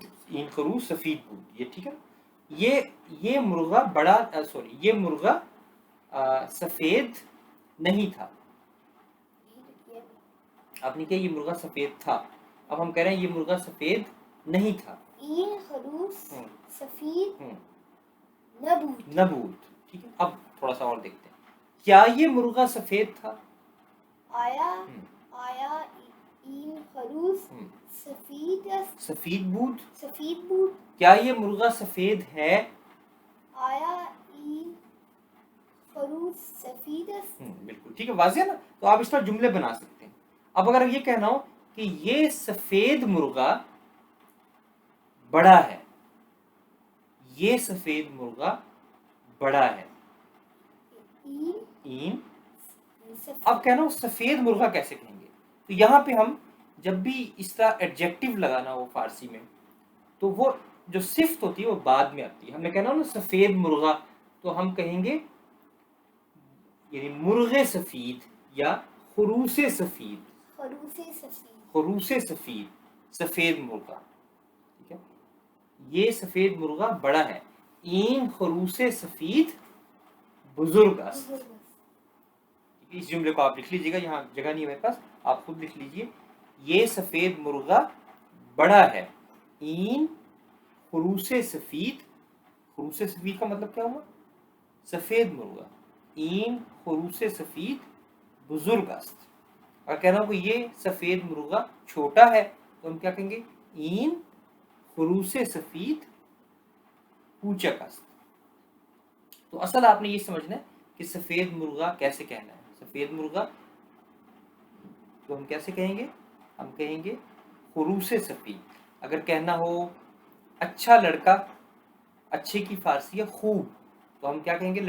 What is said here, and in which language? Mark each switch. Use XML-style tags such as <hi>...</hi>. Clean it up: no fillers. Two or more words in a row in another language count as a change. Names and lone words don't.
<fa>این خروس سفید بود,</fa> <ur>یہ ٹھیک ہے۔ یہ مرغا بڑا، سوری، یہ مرغا سفید نہیں تھا. آپ نے کیا، یہ مرغا سفید تھا، اب ہم کہہ رہے ہیں یہ مرغا سفید نہیں تھا.</ur> <fa>این خروس سفید نبود.</fa> <ur>ٹھیک ہے. اب تھوڑا سا اور دیکھتے ہیں. کیا یہ مرغا سفید تھا؟</ur> <fa>آیا این خروس سفید است. سفید بود. سفید بود.</fa> <ur>کیا یہ مرغا سفید ہے؟</ur> <fa>آیا این خروس سفید است.</fa> <ur>بالکل ٹھیک ہے، واضح ہے نا. تو آپ اس پر جملے بنا سکتے ہیں. اب اگر یہ کہنا ہو کہ یہ سفید مرغا بڑا ہے، یہ سفید مرغا بڑا ہے.</ur> <fa>این.</fa> <ur>اب کہنا ہو سفید مرغا کیسے کہیں گے؟ تو یہاں پہ ہم جب بھی اس طرح ایڈجیکٹو لگانا ہو فارسی میں، تو وہ جو صفت ہوتی ہے وہ بعد میں آتی ہے. ہم نے کہنا ہو نا سفید مرغا، تو ہم کہیں گے یعنی</ur> <fa>مرغ سفید یا خروس سفید. خروس سفید،</fa> <ur>سفید مرغا. ٹھیک ہے، یہ سفید مرغا بڑا ہے.</ur> <fa>این خروس سفید بزرگ است.</fa> <ur>اس جملے کو آپ لکھ لیجیے گا، یہاں جگہ نہیں ہے میرے پاس، آپ خود لکھ لیجیے. یہ سفید مرغا بڑا ہے.</ur> <fa>این خروس سفید. خروس سفید</fa> <ur>کا مطلب کیا ہوا؟ سفید مرغا.</ur> <fa>این خروس سفید بزرگ است.</fa> <ur>اور کہنا ہو کہ یہ سفید مرغا چھوٹا ہے، تو ہم کیا کہیں گے؟</ur> <fa>این خروس سفید کوچک است.</fa> <ur>تو اصل آپ نے یہ سمجھنا ہے کہ سفید مرغا کیسے کہنا ہے. سفید مرغا تو ہم کیسے کہیں گے؟ ہم کہیں گے</ur> <fa>خروس سفید.</fa> <ur>اگر کہنا ہو اچھا لڑکا، اچھے کی فارسی ہے خوب، تو ہم کیا کہیں گے؟</ur>